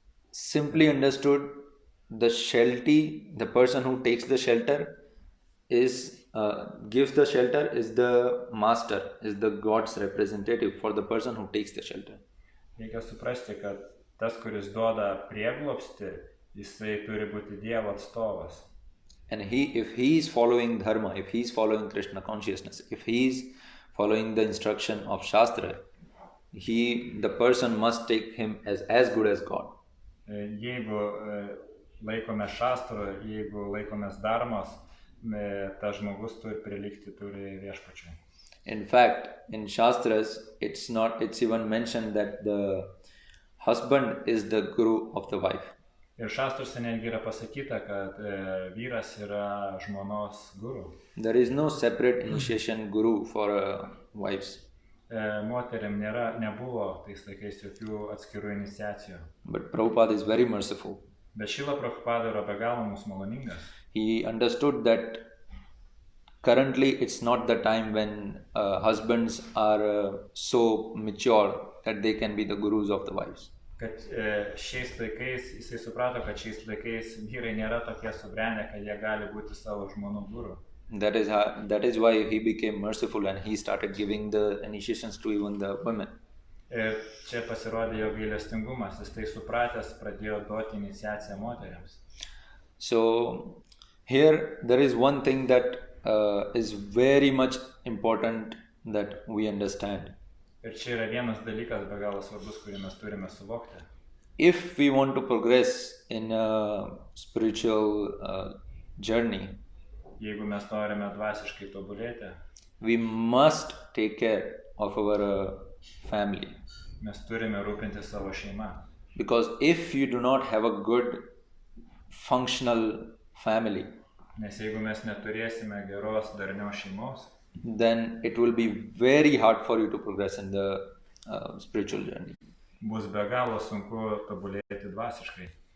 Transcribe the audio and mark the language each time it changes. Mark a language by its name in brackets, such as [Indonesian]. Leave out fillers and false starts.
[English] Simply understood, the person who takes the shelter gives the shelter is the master, is the God's representative for the person who takes the shelter. [Lithuanian] Reikia suprasti, kad tas, kuris duoda prieglobstį, jisai turi būti Dievo atstovas. [English] And if he is following dharma, if he is following Krishna consciousness, if he is following the instruction of Shastra, the person must take him as good as God. [Lithuanian] Jeigu laikome šastrų, jeigu laikomės dharmos, tas žmogus turi prilygti viešpačiui. [English] In fact, in Shastras, it's even mentioned that the husband is the guru of the wife. [Lithuanian] Ir šastruose netgi yra pasakyta, kad vyras yra žmonos guru. [English] There is no separate initiation guru for wives. [Lithuanian] Moteriam nebuvo tais laikais jokių atskirų iniciacijų. [English] But Prabhupada is very merciful. [Lithuanian] Bet Šrila Prabhupada yra be galo mums maloningas. [English] He understood that currently it's not the time when husbands are so mature that they can be the gurus of the wives. [Lithuanian] Kad šiais laikais, jisai suprato, kad šiais laikais vyrai nėra tokie subrendę, kad jie gali būti savo žmonų guru. [English] That is why he became merciful and he started giving the initiations to even the women. [Lithuanian] Ir čia pasirodė jo gailestingumas, jis tai supratęs pradėjo duoti iniciaciją moteriams. [English] So here there is one thing that is very much important that we understand. [Lithuanian] Ir čia yra vienas dalykas be galo svarbus, kurį mes turime suvokti. [English] If we want to progress in a spiritual journey, [Lithuanian] jeigu mes norime dvasiškai tobulėti, [English] we must take care of our family. [Lithuanian] Mes turime rūpinti savo šeimą. [English] Because if you do not have a good functional family, [Lithuanian] nes jeigu mes neturėsime geros darnios šeimos, [English] then it will be very hard for you to progress in the spiritual journey. [Lithuanian] Bus be galo sunku tobulėti dvasiškai.